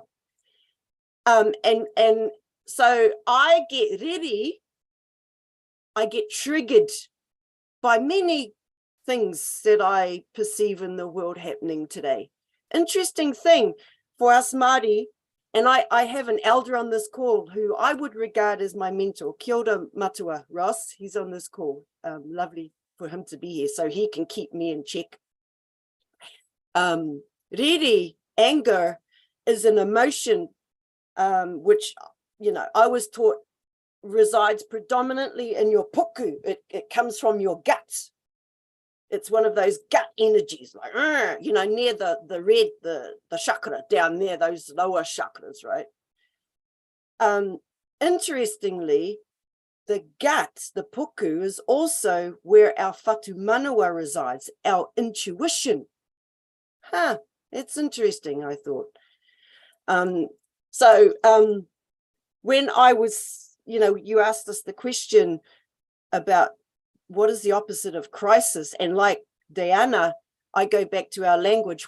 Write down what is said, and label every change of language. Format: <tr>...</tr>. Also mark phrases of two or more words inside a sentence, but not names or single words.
<en>And so I get riri, I get triggered by many things that I perceive in the world happening today. Interesting thing for us Māori, and I have an elder on this call who I would regard as my mentor.</en> <mi>Kia ora matua, Ross,</mi> <en>he's on this call. Lovely for him to be here so he can keep me in check. Riri, anger, is an emotion which, you know, I was taught resides predominantly in your puku. It comes from your gut. It's one of those gut energies, like, you know, near the red, the chakra down there, those lower chakras, right? Interestingly, the gut, the puku, is also where our</en> <mi>whatu manawa</mi> <en>resides, our intuition. It's interesting, I thought. When I was, you know, you asked us the question about what is the opposite of crisis, and like Diana, I go back to our language.</en>